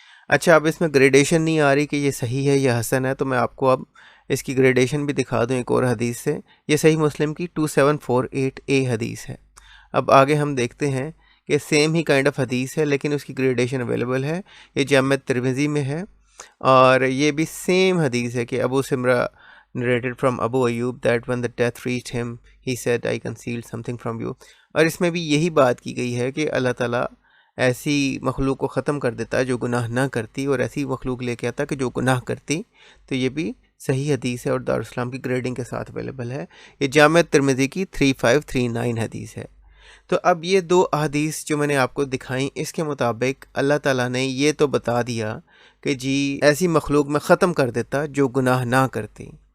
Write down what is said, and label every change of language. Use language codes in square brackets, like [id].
[hi] अच्छा, अब इसमें ग्रेडेशन नहीं आ रही कि ये सही है या हसन है, तो मैं आपको अब इसकी ग्रेडेशन भी दिखा दूँ एक और हदीस से। ये सही मुस्लिम की 2748A हदीस है। अब आगे हम देखते हैं कि सेम ही काइंड ऑफ हदीस है लेकिन उसकी ग्रेडेशन अवेलेबल है। ये जामे तिरमिज़ी में है, और ये भी सेम हदीस है कि Abu Simra [en] narrated from Abu Ayyub that when the death reached him he said I concealed something from you। [hi] और इसमें भी यही बात की गई है कि अल्लाह ताला ऐसी मखलूक को ख़त्म कर देता है जो गुनाह ना करती, और ऐसी मखलूक लेके आता कि जो गुनाह करती। तो ये भी सही हदीस है और दारुल इस्लाम की ग्रेडिंग के साथ अवेलेबल है। ये जामे तिरमिज़ी की 3539 हदीस है। तो अब ये 2 अहादीस जो मैंने आपको दिखाई, इसके मुताबिक अल्लाह ताला ने ये तो बता दिया कि जी ऐसी मखलूक में ख़त्म कर देता जो गुनाह ना करती।